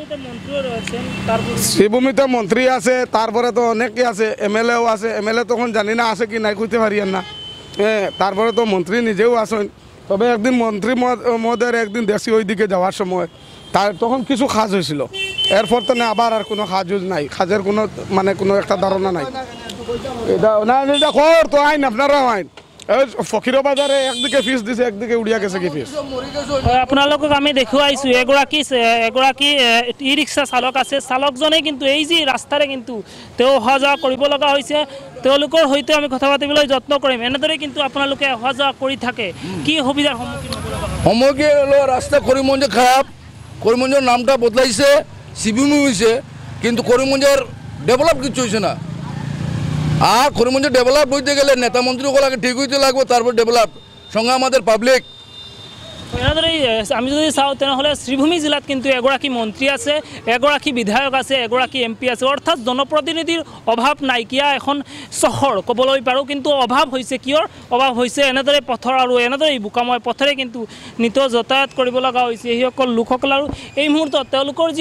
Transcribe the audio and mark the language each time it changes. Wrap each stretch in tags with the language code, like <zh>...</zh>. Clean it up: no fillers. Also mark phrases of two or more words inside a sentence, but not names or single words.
<syl>শ্রীভূমিতে মন্ত্রী আছে তারপরে তো অনেকে আছে এমএলএও আছে এমএলএ তখন জানি না আছে কি নাই কইতে পারি না তারপরে তো মন্ত্রী নিজেও আসেন তবে একদিন মন্ত্রী মহোদয়ের একদিন দেখছি ওই দিকে যাওয়ার সময় তার তখন কিছু কাজ হয়েছিল এরপর তো না আবার আর কোনো কাজ নাই কাজের কোনো মানে কোনো একটা ধারণা নাই এটা না এটা কর তো আইন আপনারাও আইন ফকির বাজারে একদিকে ফিস দিছে একদিকে উড়িয়া গেছে কি ফিস</syl> <as>আপোনালোকক আমি দেখুৱাইছোঁ এগৰাকী ই ৰিক্সা চালক আছে চালকজনে কিন্তু এই যে ৰাস্তাৰে কিন্তু তেওঁ অহা যোৱা কৰিব লগা হৈছে তেওঁলোকৰ সৈতে আমি কথা পাতিবলৈ যত্ন কৰিম এনেদৰে কিন্তু আপোনালোকে অহা যোৱা কৰি থাকে কি সুবিধাৰ</as> <syl>সন্মুখীন হলো রাস্তা করিমগঞ্জ খারাপ করিমগঞ্জের নামটা বদলাইছে শ্রীভূমি হয়েছে কিন্তু করিমগঞ্জের ডেভেলপ কিছু হয়েছে না আর করিমগঞ্জ ডেভেলপ হইতে গেলে নেতা মন্ত্রীগুলো আগে ঠিক হইতে লাগবে তারপর ডেভেলপ সঙ্গে আমাদের পাবলিক</syl> <as>এনেদৰে আমি যদি চাওঁ তেনেহ'লে শ্ৰীভূমি জিলাত কিন্তু এগৰাকী মন্ত্ৰী আছে এগৰাকী বিধায়ক আছে এগৰাকী এমপি আছে অৰ্থাৎ জনপ্ৰতিনিধিৰ অভাৱ নাইকিয়া এখন চহৰ ক'বলৈ পাৰোঁ কিন্তু অভাৱ হৈছে কিয়ৰ অভাৱ হৈছে এনেদৰে পথৰ আৰু এনেদৰে বোকাময় পথেৰে কিন্তু নিত যাতায়াত কৰিব লগা হৈছে এইসকল লোকসকল আৰু এই মুহূৰ্তত তেওঁলোকৰ যি</as>